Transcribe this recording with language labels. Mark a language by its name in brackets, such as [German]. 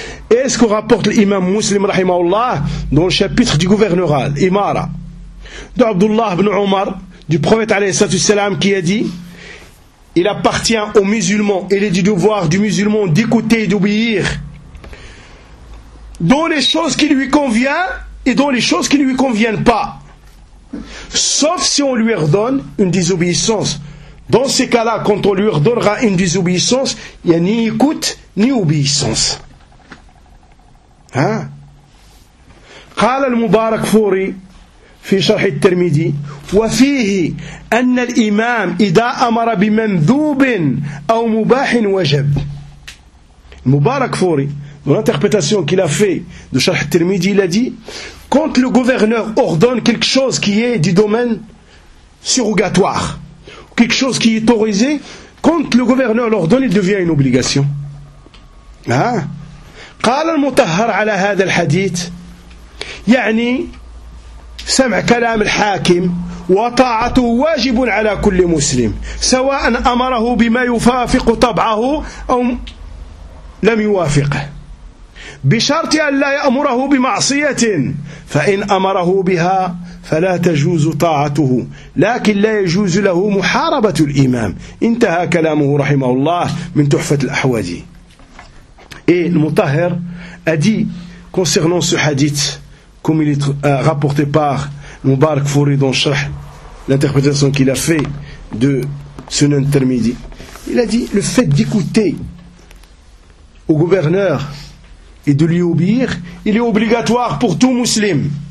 [French] Et ce que rapporte l'imam Muslim rahimahullah dans le chapitre du gouverneural Imara d'Abdullah ibn Omar du prophète alayhi salam qui a dit: il appartient aux musulmans, il est du devoir du musulman d'écouter et d'obéir dans les choses qui lui conviennent et dans les choses qui ne lui conviennent pas, sauf si on lui redonne une désobéissance. Dans ces cas-là, quand on lui redonnera une désobéissance, il n'y a ni écoute ni obéissance. Hein? [Arabic] قال المبارك فوري في شرح الترمذي: وفيه أن الإمام إذا أمر بمندوب أو مباح وجب. [French] المبارك فوري dans l'interprétation qu'il a fait de Sharh al-Tirmidhi, il a dit: quand le gouverneur ordonne quelque chose qui est du domaine surrogatoire, quelque chose qui est autorisé, quand le gouverneur l'ordonne, il devient une obligation. Hein? [Arabic] قال المطهر على هذا الحديث يعني سمع كلام الحاكم وطاعته واجب على كل مسلم سواء أمره بما يوافق طبعه أو لم يوافقه بشرط أن لا يأمره بمعصية فإن أمره بها فلا تجوز طاعته لكن لا يجوز له محاربة الإمام. انتهى كلامه رحمه الله من تحفة الأحواجي. [French] Et le Mutahhir a dit concernant ce hadith, comme il est rapporté par Mubarak Fouri dans Sharh, l'interprétation qu'il a fait de Sunan Tirmidhi, il a dit: le fait d'écouter au gouverneur et de lui obéir, il est obligatoire pour tout musulman.